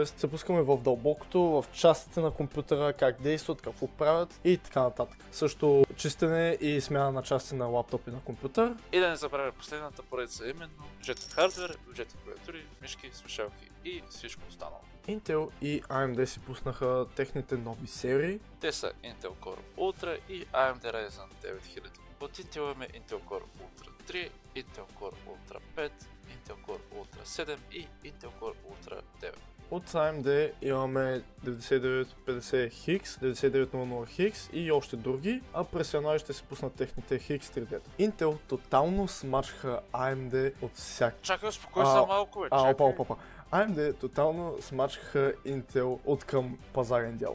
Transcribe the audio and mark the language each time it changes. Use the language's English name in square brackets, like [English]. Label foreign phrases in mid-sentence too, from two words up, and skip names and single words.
[Bulgarian] се пускаме в дълбокото, в частите на компютъра, как действат, какво правят и така нататък. Също чистене и смяна на части на лаптоп и на компютър. И да не забравя последната поредица, именно бюджетен хардвер, бюджетни клавиатури, мишки, слушалки и всичко останало. Intel и AMD си пуснаха техните нови серии. Те са Intel Core Ultra и AMD Ryzen 9000. От Intel имаме Intel Core Ultra 3, Intel Core Ultra 5, Intel Core Ultra 7 и Intel Core Ultra 9. От AMD имаме 9950X, 9900X и още други, а през януари ще се пуснат техните X3D. Intel тотално смачаха AMD от всяк... Чакай, успокой се малко, бе. Опа. AMD тотално смачаха Intel от към пазарен дял.